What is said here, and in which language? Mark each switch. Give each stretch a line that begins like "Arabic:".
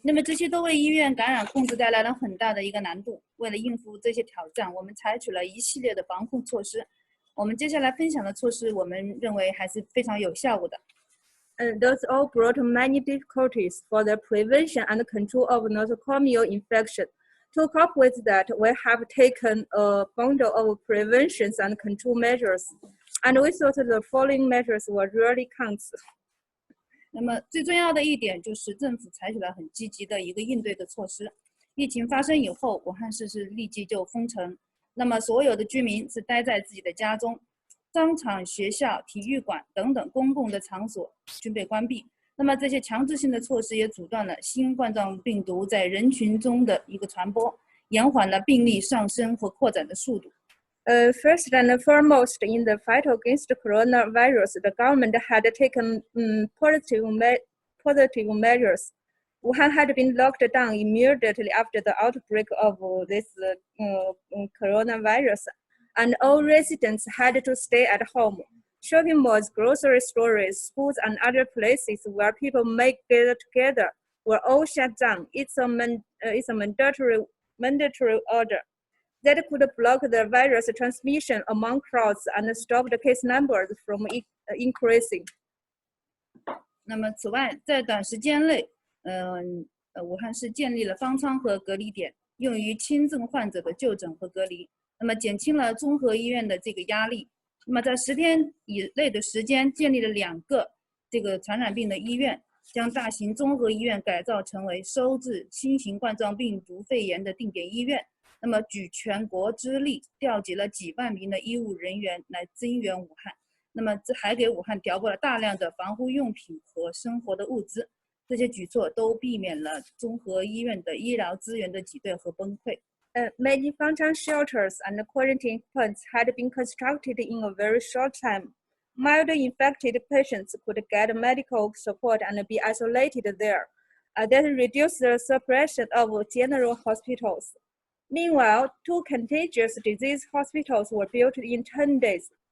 Chinese: 那么这些都为医院感染控制带来了很大的一个难度。为了应付这些挑战，我们采取了一系列的防控措施。我们接下来分享的措施，我们认为还是非常有效果的。
English: Those all brought many difficulties for the prevention and control of nosocomial infection. To cope with that, we have taken a bundle of preventions and control measures, and we thought the following measures were really counts.
Chinese: 那么最重要的一点就是政府采取了很积极的一个应对的措施。疫情发生以后，武汉市是立即就封城，那么所有的居民是待在自己的家中，商场、学校、体育馆等等公共的场所均被关闭。那么这些强制性的措施也阻断了新冠状病毒在人群中的一个传播，延缓了病例上升和扩展的速度。
English: First and foremost, in the fight against the coronavirus, the government had taken positive measures. Wuhan had been locked down immediately after the outbreak of this coronavirus, and all residents had to stay at home. Shopping malls, grocery stores, schools, and other places where people may gather together were all shut down. It's a mandatory order that could block the virus transmission among crowds and stop the case numbers from increasing.
Chinese: 那么此外，在短时间内，武汉市建立了方舱和隔离点，用于轻症患者的就诊和隔离，那么减轻了综合医院的这个压力。那么在10天以内的时间，建立了2个这个传染病的医院，将大型综合医院改造成为收治新型冠状病毒肺炎的定点医院。那么举全国之力，调集了几万名的医务人员来增援武汉。那么这还给武汉调拨了大量的防护用品和生活的物资。这些举措都避免了综合医院的医疗资源的挤兑和崩溃。
English: Many functional shelters and quarantine points had been constructed in a very short time. Mild infected patients could get medical support and be isolated there. That reduced the suppression of general hospitals. Meanwhile, 2 contagious disease hospitals were built in 10 days.